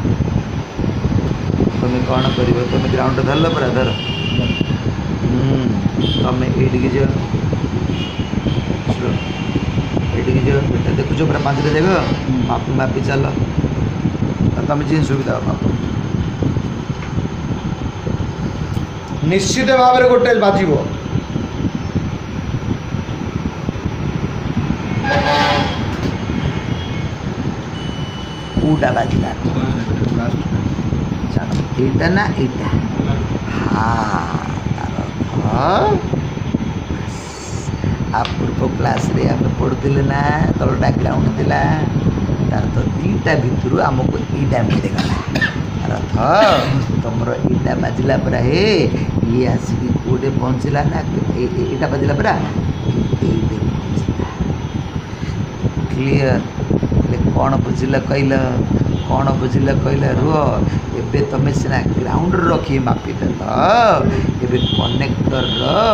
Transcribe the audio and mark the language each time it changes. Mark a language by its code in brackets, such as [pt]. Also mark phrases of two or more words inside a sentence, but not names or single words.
[or] ତମେ କ'ଣ କରିବ ତମେ ଗ୍ରାଉଣ୍ଡରେ ଧରିଲ ପରା ଧର ତମେ ଏଇଠିକି ଯାଅ ଏଇଠିକି ଯାଅ ଏଇଟା ଦେଖୁଛ ପୁରା ପାଞ୍ଚଟା ଯାକ ମାପି ଚାଲ ତମେ ଯେମିତି ସୁବିଧା ହବ ନିଶ୍ଚିତ ଭାବରେ ଗୋଟେ ବାଜିବ କୋଉଟା ବାଜିଲା ଏଇଟା ନା ଏଇଟା ପୂର୍ବ କ୍ଲାସ୍ରେ ଆମେ ପଢ଼ୁଥିଲେ ନା ତଳଟା ଗ୍ରାଉଣ୍ଡ ଥିଲା ତାର ତ ଦୁଇଟା ଭିତରୁ ଆମକୁ ଏଇଟା ମିଳିଗଲା ରଥ ତମର ଏଇଟା ବାଜିଲା ପରା ହେ ଇଏ ଆସିକି କେଉଁଠି ପହଞ୍ଚିଲା ନା ଏଇଟା ବାଜିଲା ପରା ଏଇଠି ପହଞ୍ଚିଲା କ୍ଲିଅର କ'ଣ ବୁଝିଲ କହିଲ କ'ଣ ବୁଝିଲ କହିଲ ରୁହ ଏବେ ତମେ ସିନା ଗ୍ରାଉଣ୍ଡରେ ରଖି ମାପିଦେଲ ଏବେ କନେକ୍ଟରର